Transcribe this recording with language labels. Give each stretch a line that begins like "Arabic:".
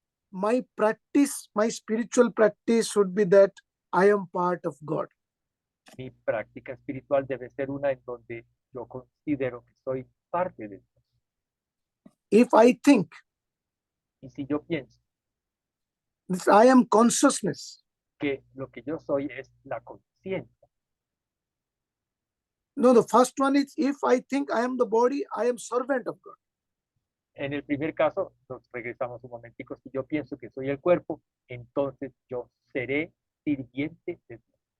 English: my practice, my spiritual practice should be that I am part of God.
Spanish: mi práctica espiritual debe ser una en donde yo considero que soy parte de Dios.
English: If I think
Spanish: Y si yo pienso
English: that I am consciousness,
Spanish: que lo que yo soy es la conciencia,
English: no, the first one is if I think I am the body, I am servant of God.
Spanish: en el primer caso, nos regresamos un momentico, si yo pienso que soy el cuerpo, entonces yo seré sirviente de Dios.